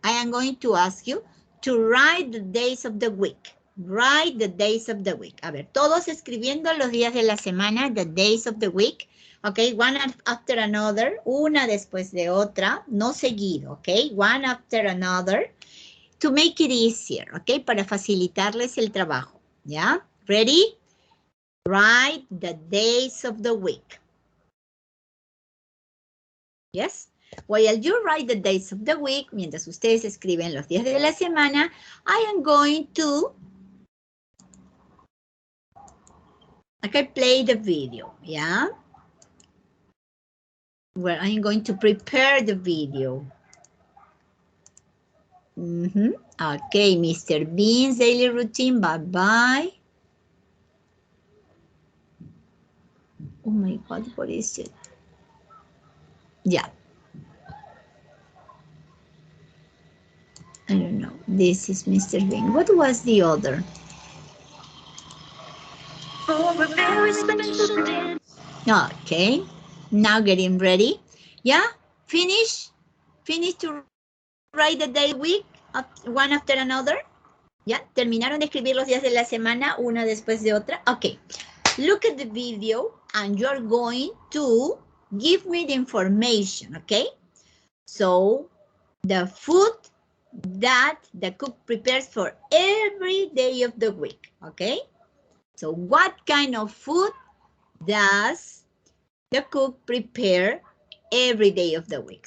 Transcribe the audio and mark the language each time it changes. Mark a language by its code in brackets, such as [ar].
[en] I am going to ask you to write the days of the week. Write the days of the week. A ver, todos escribiendo los días de la semana, the days of the week. [es] Okay, one after another, una después de otra, no seguido, okay? [en] One after another, to make it easier, okay? [es] Para facilitarles el trabajo, ¿ya? [en] Ready? Write the days of the week. Yes? While you write the days of the week, mientras ustedes escriben los días de la semana, I am going to, okay, play the video, yeah? Well, I'm going to prepare the video. Okay, Mr. Bean's daily routine, bye-bye. Oh my God, what is it? Yeah. I don't know. This is Mr. Bean. What was the other? Okay. Now getting ready. Yeah? Finish to write the day week, one after another. [es] ¿Ya? ¿Terminaron de escribir los días de la semana una después de otra? [en] Okay. Look at the video and you're going to give me the information, okay? So, the food that the cook prepares for every day of the week, okay? So what kind of food does the cook prepare every day of the week?